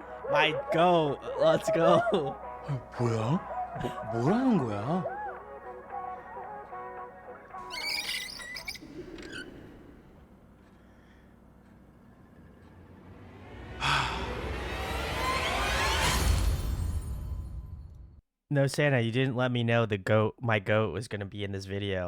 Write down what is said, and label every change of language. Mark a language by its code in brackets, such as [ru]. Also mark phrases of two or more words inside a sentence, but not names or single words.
[en] My go. Let's go. [ko] 뭐야? 뭐라는 거야? [en] No, Santa, you didn't let me know my goat was gonna be in this video.